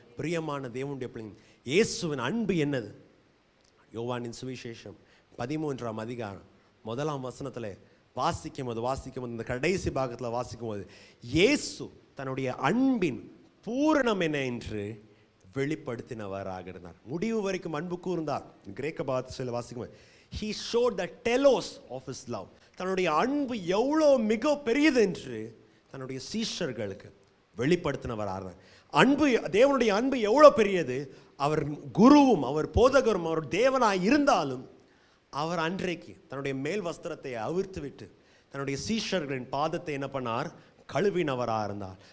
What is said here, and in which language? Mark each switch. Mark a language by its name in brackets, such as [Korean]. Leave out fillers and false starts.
[Tamil] பிரியமான தேவனுடைய பிள்ளைங்க, இயேசுவின் அன்பு என்னது? யோவானின் சுவிசேஷம் 13ஆம் அதிகாரம் 1ஆம் வசனத்தில் வாசிக்கும் போது இந்த கடைசி பாகத்தில் வாசிக்கும் போது இயேசு தன்னுடைய அன்பின் பூரணம் என்ன என்று வெளிப்படுத்தினவராக இருந்தார். முடிவு வரைக்கும் அன்பு கூர்ந்தார். கிரேக்க பாஷையில் வாசிக்கும் போது [English] he showed the telos of his love. [Tamil] தன்னுடைய அன்பு எவ்வளோ மிக பெரியது என்று தன்னுடைய சீஷர்களுக்கு வெளிப்படுத்தினவராக. அன்பு, தேவனுடைய அன்பு எவ்வளோ பெரியது. அவர் குருவும் அவர் போதகரும் அவர் தேவனாய் இருந்தாலும் அவர் அன்றைக்கு தன்னுடைய மேல் வஸ்திரத்தை அவிழ்த்து விட்டு தன்னுடைய சீஷர்களின் பாதத்தை என்ன பண்ணார், கழுவினவராக இருந்தார்.